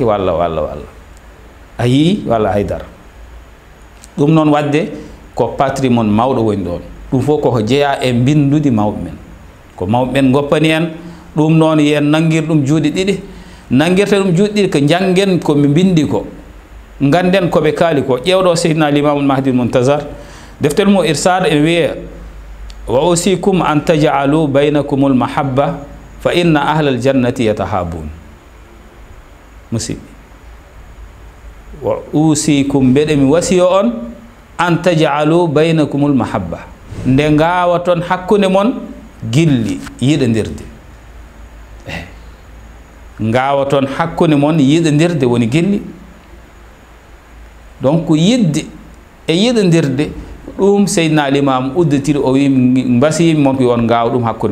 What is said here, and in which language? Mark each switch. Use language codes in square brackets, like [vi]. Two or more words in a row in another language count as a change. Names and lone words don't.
[ff] walla ayi walla haydara ɗum noon wadde ko patrimoine mawɗo woni ɗon ɗum fof koko jeeya e bindude mawɓe men ko mawɓe men goppani en ɗum noon yen nanguir ɗum juuɗe ɗiɗi nanguirta ɗum juuɗe ɗiɗi ko janggen koɓe bindi ko ganden koɓe kaali ko ƴewɗo seydina limamul mahdi muntazar deftel mo irsad e wiye [ar] وأوصيكم أن تجعلوا بينكم المحبة فإن أهل الجنة يتحابون [ff] musidɓe [ar] وأوصيكم [ff] mbeɗe mi wasiyo on [ar] أن تجعلوا بينكم المحبة [ff] nde ngawa toon hakkude mon gilli yiɗodirde ngawa toon hakkude mon yiɗodirde woni gilli donc yidde e yiɗodirde ɗum seydina limam udditiri o wi mbasimi mon ko won ngawa ɗum hakkude